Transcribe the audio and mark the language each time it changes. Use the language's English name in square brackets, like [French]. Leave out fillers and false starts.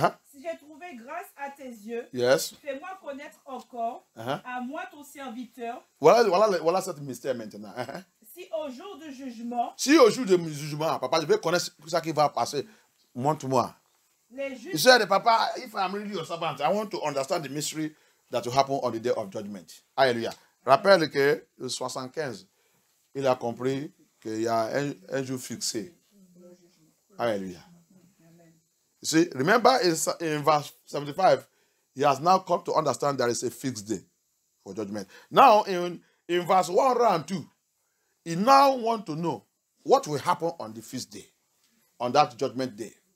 [French] Si j'ai trouvé grâce à tes yeux, fais-moi connaître encore, à moi ton serviteur. Voilà cette mystère maintenant. Si au jour du jugement, papa, je vais connaître ce qui va passer. Montre-moi. Les juges. [English] He said, Papa, if I'm really your servant, I want to understand the mystery that will happen on the day of judgment. [French] Alléluia. Rappelle que le 75, il a compris qu'il y a un jour fixé. Alléluia. [English] You see, remember in verse 75, he has now come to understand there is a fixed day for judgment. Now, in verse 1 round 2, he now wants to know what will happen on the feast day, on that judgment day.